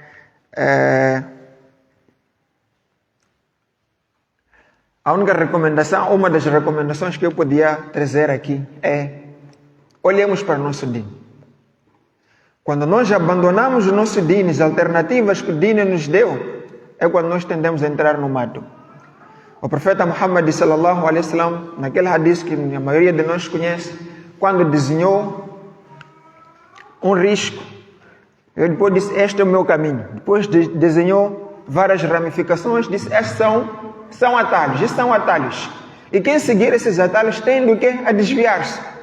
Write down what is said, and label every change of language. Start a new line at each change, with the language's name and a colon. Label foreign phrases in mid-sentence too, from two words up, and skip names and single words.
Portuguese: A única recomendação, uma das recomendações que eu podia trazer aqui é: olhemos para o nosso deen. Quando nós abandonamos o nosso deen, as alternativas que o deen nos deu, é quando nós tendemos a entrar no mato. O profeta Muhammad
Arabic: صلى الله عليه وسلم,
Portuguese: naquele hadith que a maioria de nós conhece, quando desenhou um risco, ele depois disse: este é o meu caminho. Depois desenhou várias ramificações, disse: estes são atalhos, estes são atalhos. E quem seguir esses atalhos tem do que a desviar-se.